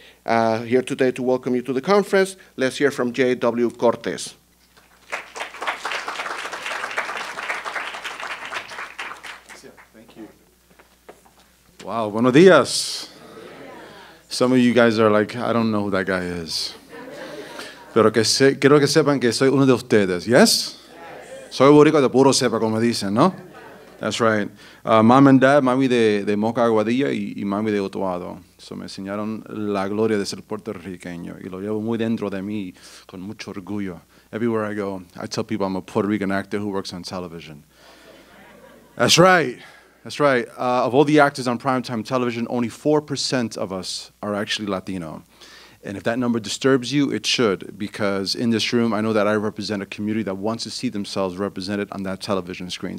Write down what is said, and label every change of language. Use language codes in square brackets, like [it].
[en] Here today to welcome you to the conference, let's hear from J.W. Cortez. [es] Wow, buenos días. [en] Some of you guys are like, I don't know who that guy is. [es] Pero quiero que sepan que soy uno de ustedes, yes? Soy boricua de puro cepa, como dicen, ¿no? [en] That's right. Mom and dad, [es] mami de Moca Aguadilla y mami de Utuado. So me enseñaron la gloria de ser puertorriqueño y lo llevo muy dentro de mí con mucho orgullo. [en] Everywhere I go, I tell people I'm a Puerto Rican actor who works on television. That's right. That's right. Of all the actors on primetime television, only 4% of us are actually Latino. And if that number disturbs you, it should, because in this room, I know that I represent a community that wants to see themselves represented on that television screen.